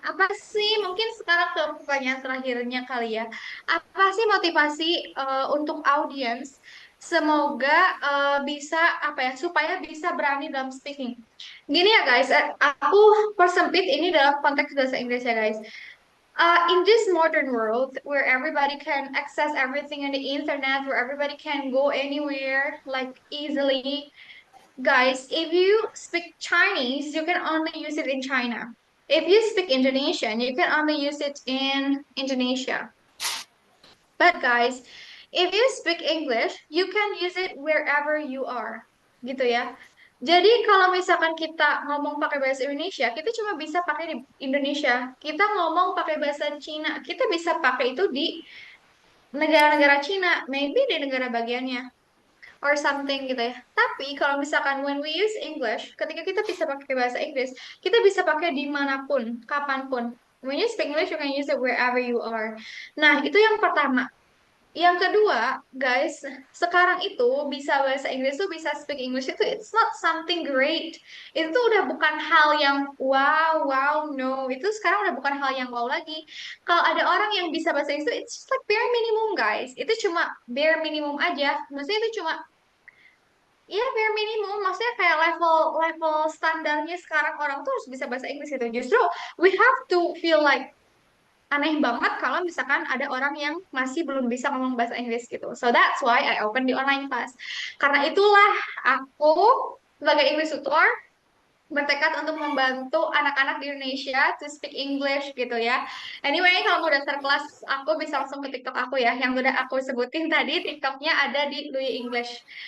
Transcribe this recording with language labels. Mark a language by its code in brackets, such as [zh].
[id] Apa sih mungkin sekarang ke pertanyaan terakhirnya kali ya, apa sih motivasi untuk audiens semoga bisa apa ya supaya bisa berani dalam speaking. Gini ya guys, aku persempit ini dalam konteks bahasa Inggris ya guys. [en] In this modern world where everybody can access everything on the internet, where everybody can go anywhere like easily, guys, if you speak Chinese, you can only use it in China. If you speak Indonesian, you can only use it in Indonesia. But guys, if you speak English, you can use it wherever you are. [id] Gitu ya. Jadi kalau misalkan kita ngomong pakai bahasa Indonesia, kita cuma bisa pakai di Indonesia. Kita ngomong pakai bahasa Cina, kita bisa pakai itu di negara-negara Cina, [en] maybe [id] di negara bagiannya [en] or something [id] gitu ya. Tapi kalau misalkan [en] when we use English, [id] ketika kita bisa pakai bahasa Inggris, kita bisa pakai dimanapun, kapanpun. [en] When you speak English, you can use it wherever you are. [id] Nah, itu yang pertama. Yang kedua, guys, sekarang itu bisa bahasa Inggris tuh bisa [en] speak English [id] itu [en] it's not something great. [id] Itu udah bukan hal yang wow, wow, no. Itu sekarang udah bukan hal yang wow lagi. Kalau ada orang yang bisa bahasa Inggris itu [en] it's just like bare minimum, guys. [id] Itu cuma bare minimum aja. Maksudnya itu cuma ya bare minimum. Maksudnya kayak level level standarnya sekarang orang tuh harus bisa bahasa Inggris itu. Justru [en] we have to feel like [id] aneh banget kalau misalkan ada orang yang masih belum bisa ngomong bahasa Inggris gitu. [en] So that's why I open the online class. [id] Karena itulah aku sebagai English tutor bertekad untuk membantu anak-anak di Indonesia [en] to speak English [id] gitu ya. [en] Anyway, [id] kalau mau daftar kelas aku bisa langsung ke TikTok aku ya. Yang udah aku sebutin tadi TikToknya ada di Louis English.